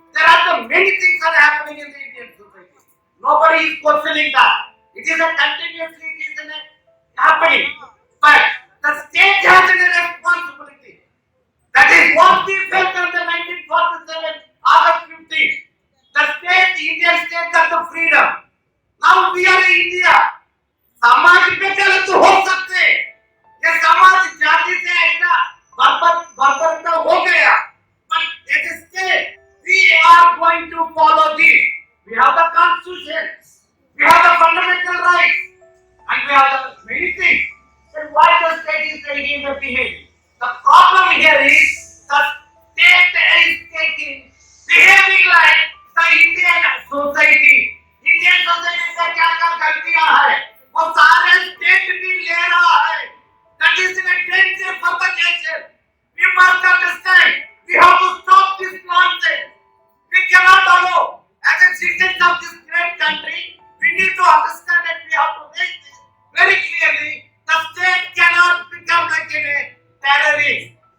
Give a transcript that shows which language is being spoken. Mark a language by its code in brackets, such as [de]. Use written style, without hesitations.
[en] There are the many things are happening in the Indian society. Nobody is questioning that. It is a continuously happening. But the state has a responsibility. That is what we felt on the 1947 August 15th. The state, the Indian state got the freedom. Now we are in India. [hi] समाज पे गलत हो सकते हैं, ये समाज जाति से ऐसा बर्बरता हो गया, [en] but it is still we are going to follow this. We have the constitution, we have the fundamental rights, and we have the many things. Then why the state is taking the behavior? The problem here is the state is behaving like the Indian society. [hi] Indian society का क्या क्या गलतियां है, वो सारे state भी ले रहा है. [en] That is a danger for the nation. We must understand. We have to stop this nonsense. We cannot allow, as a citizens of this great country, we need to understand that we have to make this very clearly. The state cannot become like a terrorist.